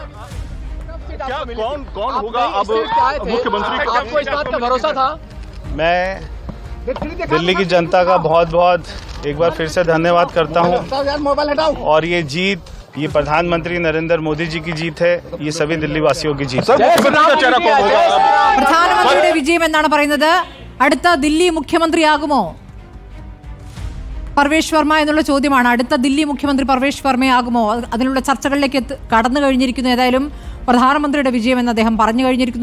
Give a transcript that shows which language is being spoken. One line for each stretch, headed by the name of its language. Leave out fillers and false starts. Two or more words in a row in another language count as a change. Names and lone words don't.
Hindi: कौन होगा अब मुख्यमंत्री? आपको इस बात का भरोसा था? मैं दिल्ली की जनता का बहुत बहुत एक बार फिर से धन्यवाद करता हूं. और ये जीत, ये प्रधानमंत्री नरेंद्र मोदी जी की जीत है, ये सभी दिल्ली वासियों की जीत है.
Malayalam: പ്രധാനമന്ത്രിയുടെ വിജയം എന്നാണ് പറയുന്നത്. അടുത്ത ദില്ലി മുഖ്യമന്ത്രിയാകുമോ പർവേഷ് വർമ്മ എന്നുള്ള ചോദ്യമാണ്. അടുത്ത ദില്ലി മുഖ്യമന്ത്രി പർവേഷ് വർമ്മയാകുമോ? അതിനുള്ള ചർച്ചകളിലേക്ക് കടന്നു കഴിഞ്ഞിരിക്കുന്നു. ഏതായാലും പ്രധാനമന്ത്രിയുടെ വിജയം എന്ന് അദ്ദേഹം പറഞ്ഞു കഴിഞ്ഞിരിക്കുന്നു.